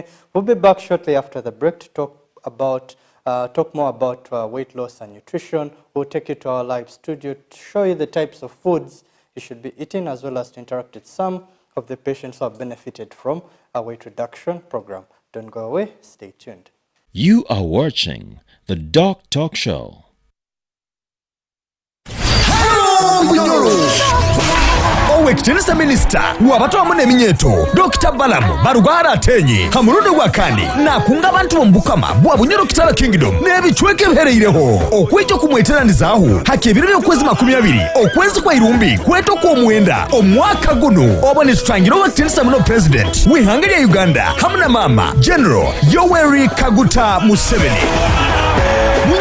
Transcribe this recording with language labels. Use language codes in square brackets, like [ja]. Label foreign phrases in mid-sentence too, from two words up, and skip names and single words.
[en] We'll be back shortly after the break to talk more about weight loss and nutrition. We'll take you to our live studio to show you the types of foods you should be eating, as well as to interact with some of the patients who have benefited from our weight reduction program. Don't go away, stay tuned. You are watching the DOCtalk Show. [ttj] Owekitenesa Minister wabatu amune minyeto Dr. Balamu barugara atenye hamurude wakani na kunga bantu bombukama bwabunyero kitala kingdom nebichweke bihereireho okwejo kumweteranizaho hakebiro byokwezi 20 okwezi kwa irumbi kweto kwa mwenda omwaka guno obone tutangiro Owekitenesa muno president wihangaliya Uganda hamuna mama General Yoweri Kaguta Museveni.